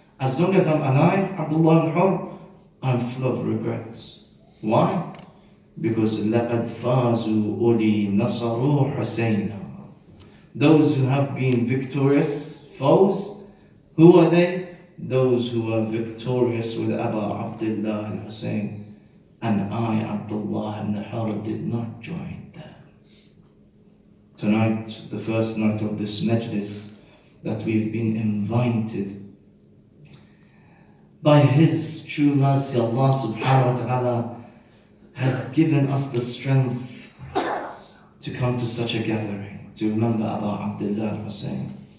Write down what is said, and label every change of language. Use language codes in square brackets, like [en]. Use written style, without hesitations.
[en] As long as I'm alive, Abdullah ibn Hur, I'm full of regrets. Why? Because [ar] لَقَدْ فَازُوا أُولِي نَصَرُوا حُسَيْنًا. [en] Those who have been victorious foes, who are they? Those who are victorious with Abu Abdullah al-Hussein. And I, Abdullah ibn Hur, did not join them. Tonight, the first night of this majlis, that we've been invited by His true mercy, Allah subhanahu wa ta'ala has given us the strength to come to such a gathering, to remember Abu Abdullah al-Hussein.